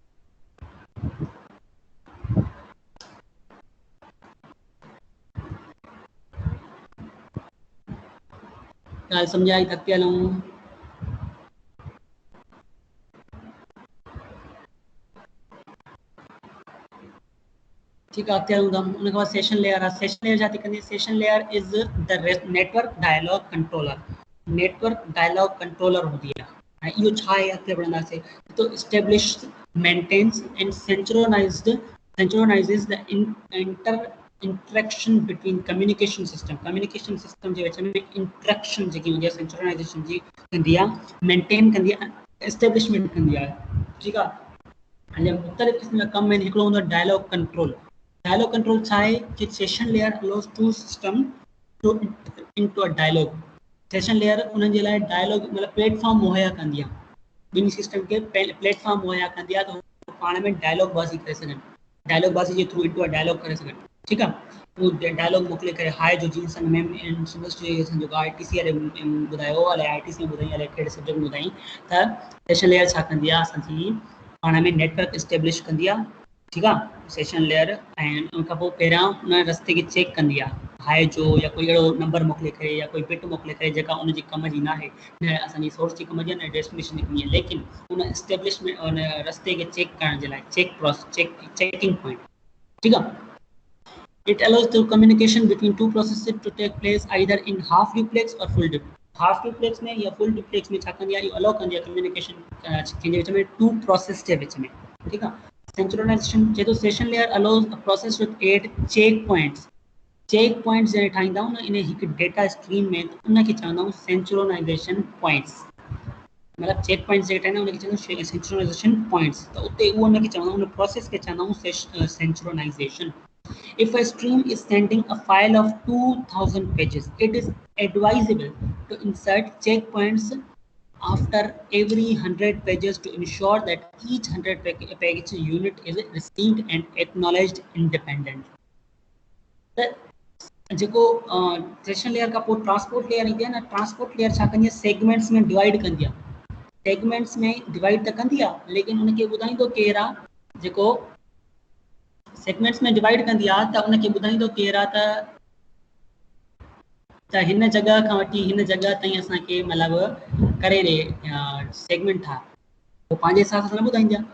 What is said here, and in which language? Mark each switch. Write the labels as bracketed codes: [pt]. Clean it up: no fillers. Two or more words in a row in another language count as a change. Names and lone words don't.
[sd] ॻाल्हि सम्झाई त अॻिते हलूं। ठीकु आहे, अॻिते हलूं था। उन खां बाद [en] session layer [sd] आहे। [en] session layer [sd] छा थी कंदी? [en] session layer is the network dialog controller. network dialog controller [sd] हूंदी आहे ऐं इहो छा आहे अॻिते पढ़ंदासीं। तो [en] establish maintains and synchronizes the interaction between communication system [sd] जे विच में इंटरेक्शन जेकी हूंदी आहे सिंक्रोनाइज़ेशन जी कंदी आहे, मेंटेन कंदी आहे, एस्टेब्लिशमेंट कंदी आहे, ठीकु आहे। हाणे मुख़्तलिफ़ क़िस्म जा कम आहिनि। हिकिड़ो हूंदो आहे [en] dialog control. dialog control [sd] छा आहे कि [en] session layer allows to system to into a dialog. [sd] सेशन लेयर उन्हनि जे लाइ डायलॉग मतिलबु प्लेटफॉर्म मुहैया कंदी आहे, ॿिनि सिस्टम खे प्लेटफॉर्म मुहैया कंदी आहे त पाण में डायलॉग बाज़ी करे सघनि, डायलॉग बाज़ी जे थ्रू [en] into a dialog [sd] करे सघनि, ठीकु आहे। उहो डायलॉग मोकिले करे हाय जो जीअं असां जेको ITC वारे ॿुधायो अलाए ITC में ॿुधाई अलाए कहिड़े सब्जेक्ट में ॿुधाई त [en] session layer [sd] छा कंदी आहे, असांजी पाण में नेटवर्क एस्टेब्लिश कंदी आहे, ठीकु आहे, [en] session layer. [sd] ऐं उन खां पोइ पहिरियां उन रस्ते खे चेक कंदी आहे, हाय जो या कोई अहिड़ो नंबर मोकिले करे या कोई बिट मोकिले करे जेका उनजी कम जी न आहे, न असांजी सोर्स जी कम जी आहे न डेस्टिनेशन जी कम जी आहे, लेकिन उन एस्टेब्लिशमेंट उन रस्ते खे चेक करण जे लाइ [en] checking point, [sd] ठीकु आहे। [en] It allows the communication between two processes to take place either in half duplex or full duplex. half duplex [sd] में या [en] full duplex [sd] में छा कंदी आहे, इहो अलाउ कंदी आहे कम्युनिकेशन कंहिंजे विच में, [en] two process [sd] जे विच में, ठीकु आहे। [en] सिंक्रोनाइज़ेशन जेको session layer allows a process to add check points. check points [sd] जॾहिं ठाहींदा आहियूं न इन हिकु [en] data stream [sd] में, त उनखे चवंदा आहियूं [en] synchronization points. [sd] मतलब [en] check points [sd] जे ठाहींदा उनखे चवंदा आहियूं [en] synchronization points. [sd] त उते उहो उनखे चवंदा आहियूं, उन प्रोसेस खे चवंदा आहियूं सिंक्रोनाइज़ेशन। [en] If a stream is sending a file of 2000 pages, it is advisable to insert checkpoints after every 100 pages to ensure that each 100 page unit is received and acknowledged independently. [sd] त जेको [en] session layer [sd] खां पोइ [en] transport layer [sd] ईंदी आहे न, [en] transport layer [sd] छा कंदी आहे, सेगमेंट्स में डिवाइड कंदी आहे। सेगमेंट्स में डिवाइड त कंदी आहे लेकिन उनखे ॿुधाईंदो केरु आहे, जेको सेगमेंट्स में डिवाइड कंदी आहे त उनखे ॿुधाईंदो केरु आहे त हिन जॻह खां वठी हिन जॻह ताईं असांखे मतिलबु करे ॾे सेगमेंट ठाहे, पोइ पंहिंजे हिसाब सां न ॿुधाईंदी आहे।